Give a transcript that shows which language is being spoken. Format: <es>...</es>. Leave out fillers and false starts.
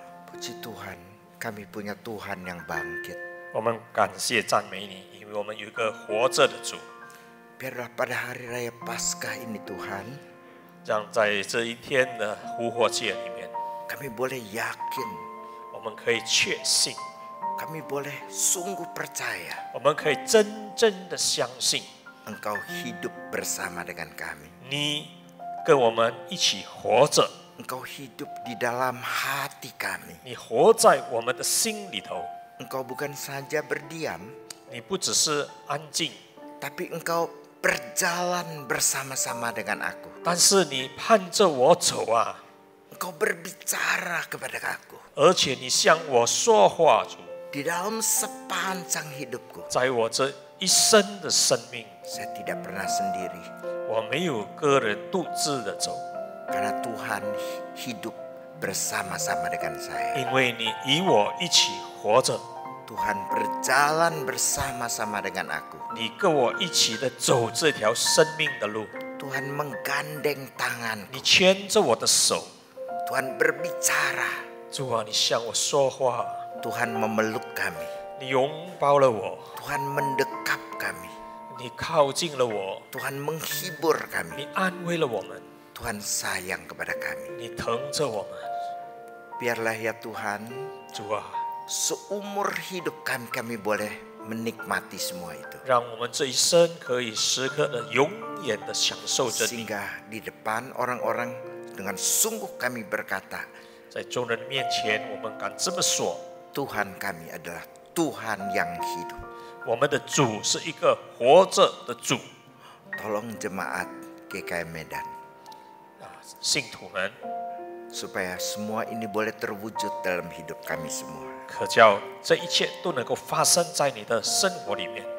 <id>Puji Tuhan, kami punya Tuhan yang bangkit.</id> <zh>我们感谢赞美你，因为我们有一个活着的主。</zh> <id>Biarlah pada hari raya Paskah ini Tuhan,</id> <zh>让在这一天的复活节里面，</zh> <id>kami boleh yakin,</id> <zh>我们可以确信，</zh> <id>kami boleh sungguh percaya</id> <zh>我们可以真正的相信，</zh> <id>Engkau hidup bersama dengan kami.</id> <zh>你跟我们一起活着，</zh> <id>Engkau hidup di dalam hati kami.</id> <zh>你活在我们的心里头。</zh> <id>Engkau bukan saja berdiam,</id> <zh>你不只是安静，</zh> <id>tapi Engkau berjalan bersama-sama dengan aku.</id> <zh>但是你盼着我走啊，</zh> <id>Engkau berbicara kepada aku.</id> <zh>而且你向我说话，主，</zh> <id>Di dalam sepanjang hidupku,</id> <zh>在我这一生的生命，</zh> <id>saya tidak pernah sendiri.</id> <zh>我没有个人独自的走，</zh> <id>Karena Tuhan hidup bersama-sama dengan saya.</id> <zh>因为你与我一起活着，</zh> <id>Tuhan berjalan bersama-sama dengan aku.</id> <zh>你跟我一起的走这条生命的路，</zh> <id>Tuhan menggandeng</id> <zh>你</zh> <id>tanganku.</id> <zh>牵着我的手，</zh> <id>Tuhan berbicara.</id> <zh>主啊，你向我说话，</zh> <id>Tuhan memeluk kami.</id> <zh>你拥抱了我，</zh> <id>Tuhan mendekap kami.</id> <zh>你靠近了我，</zh> <id>Tuhan menghibur kami.</id> <zh>你安慰了我们，</zh> <id>Tuhan sayang kepada kami.</id> <zh>你疼着我们，</zh> <id>Biarlah ya Tuhan,</id> <zh>主啊，</zh> <id>seumur hidup kami boleh menikmati semua itu.</id> <zh>让我们这一生可以时刻的永远的享受着你，</zh> <id>Sehingga di depan orang-orang dengan sungguh kami berkata,</id> <zh>在众人面前，我们敢这么说，</zh> <id>Tuhan kami adalah Tuhan yang hidup.</id> <zh>我们的主是一个活着的主。</zh> <id>Tolong jemaat GKM Medan,</id> <zh>信徒们，</zh> <id>supaya semua ini boleh terwujud dalam hidup kami semua.</id> <zh>可叫这一切都能够发生在你的生活里面。</zh>